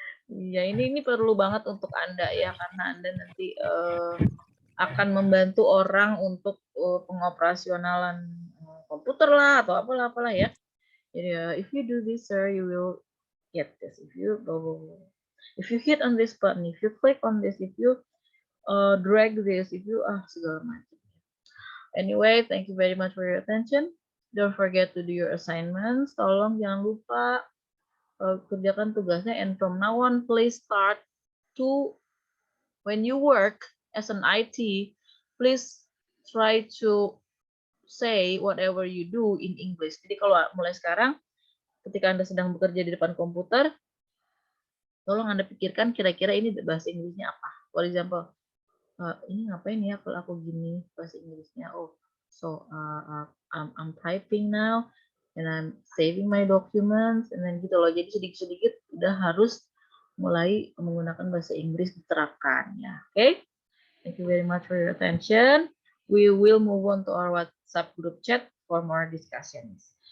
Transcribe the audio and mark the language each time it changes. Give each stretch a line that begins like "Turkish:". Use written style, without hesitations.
Indonesian: Iya, ini perlu banget untuk Anda ya, karena Anda nanti akan membantu orang untuk pengoperasionalan komputer lah atau apalah ya.
English: Jadi if you do this, sir, you will get this. If you hit on this button, if you click on this, if you drag this, if you
Indonesian: segala macam.
English: Anyway, thank you very much for your attention. Don't forget to do your assignments.
Indonesian: Tolong jangan lupa kerjakan tugasnya.
English: And from now on, please start to, when you work as an IT, please try to say whatever you do in English.
Indonesian: Jadi kalau mulai sekarang, ketika Anda sedang bekerja di depan komputer, tolong Anda pikirkan kira-kira ini bahasa Inggrisnya apa.
English: For example,
Indonesian: ini ngapain ya kalau aku gini bahasa Inggrisnya?
English: Oh, so I'm typing now and I'm saving my documents and then
Indonesian: gitu loh. Jadi sedikit-sedikit udah harus mulai menggunakan bahasa Inggris diterapkan ya. Oke?
English: Thank you very much for your attention. We will move on to our WhatsApp group chat for more discussions.